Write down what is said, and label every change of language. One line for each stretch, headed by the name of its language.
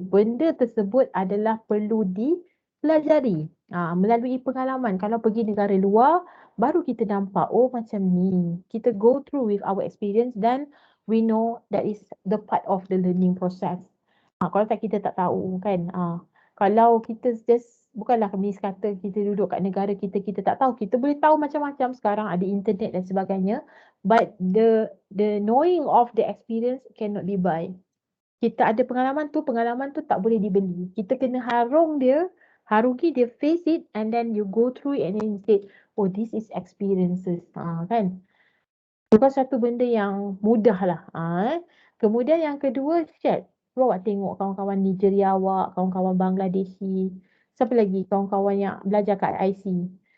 Malay: Benda tersebut adalah perlu dipelajari. Melalui pengalaman. Kalau pergi negara luar, baru kita nampak, oh macam ni.
English: Kita go through with our experience dan we know that is the part of the learning process.
Malay: Kalau tak, kita tak tahu kan. Kalau kita just, bukanlah Miss kata kita duduk kat negara kita, kita tak tahu. Kita boleh tahu macam-macam, sekarang ada internet dan sebagainya.
English: But the knowing of the experience cannot be buy.
Malay: Kita ada pengalaman tu tak boleh dibeli. Kita kena harungi dia,
English: face it, and then you go through it and then you say, oh this is experiences.
Malay: Kan? Bukan satu benda yang mudah lah. Kemudian yang kedua, share. Cuba awak tengok kawan-kawan Nigeria awak, kawan-kawan Bangladeshi, siapa lagi kawan-kawan yang belajar kat IC.